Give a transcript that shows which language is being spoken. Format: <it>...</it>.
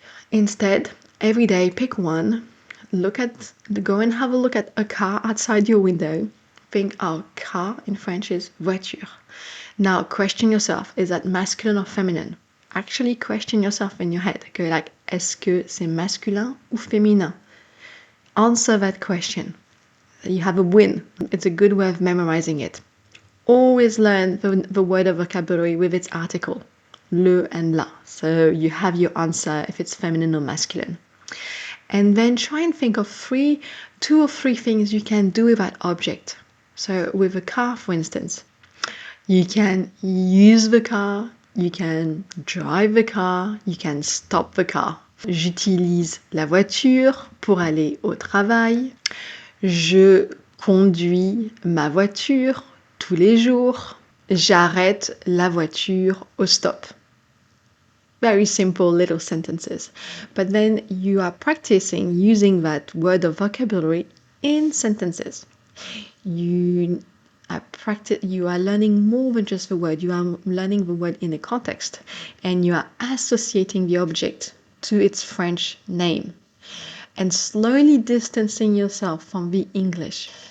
<en>Instead, every day pick one. Go and have a look at a car outside your window. Think, oh, car in French is voiture. Now question yourself, is that masculine or feminine? Actually question yourself in your head. Go like,</en> <fr>est-ce que c'est masculin ou féminin?</fr> <en>Answer that question. You have a win. It's a good way of memorizing it. Always learn the word of vocabulary with its article, le and la. So you have your answer if it's feminine or masculine. And then try and think of two or three things you can do with that object. So with a car, for instance, you can use the car, you can drive the car, you can stop the car.</en> <fr>J'utilise la voiture pour aller au travail. Je conduis ma voiture tous les jours. J'arrête la voiture au stop.</fr> <en>Very simple little sentences. But then you are practicing using that word of vocabulary in sentences. You are learning more than just the word. You are learning the word in a context, and you are associating the object to its French name and slowly distancing yourself from the English.</en>